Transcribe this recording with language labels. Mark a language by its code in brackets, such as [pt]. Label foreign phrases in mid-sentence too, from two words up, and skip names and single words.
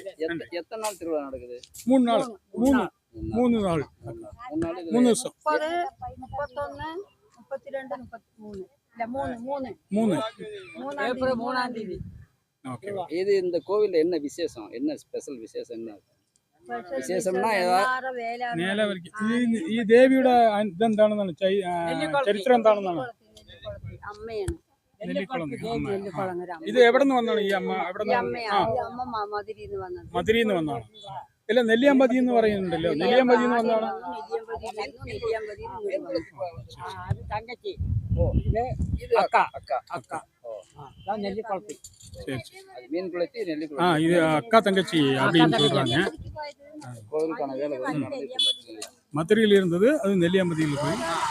[ta] எத்தனை நாள் திருவிழா நடக்குது? 3 நாள் 3 நாள் 3 வருஷம். 31, 33, ஓகே. இது இந்த கோவில்ல என்ன விசேஷம், என்ன ஸ்பெஷல் விசேஷம், என்ன വിശേഷംനാ [ml] നേരെ ഈ ദേവിയുടെ ഇതെന്താണെന്നാണ് ചരിത്രം എന്താണെന്നാണ്? ഇത് എവിടെ നിന്ന് വന്നാണ് ഈ അമ്മ? മധുരയിൽ നിന്ന് വന്നാണ്. ഇല്ല, നെല്ലിയമ്പതി എന്ന് പറയുന്നുണ്ടല്ലോ, നെല്ലിയമ്പതി എന്ന് വന്നാണ്. [ta] இது அக்கா தங்கச்சி அப்படின்னு சொல்றாங்க. மதுரையில் இருந்தது, அது நெல்லியம்பதியில் போய்.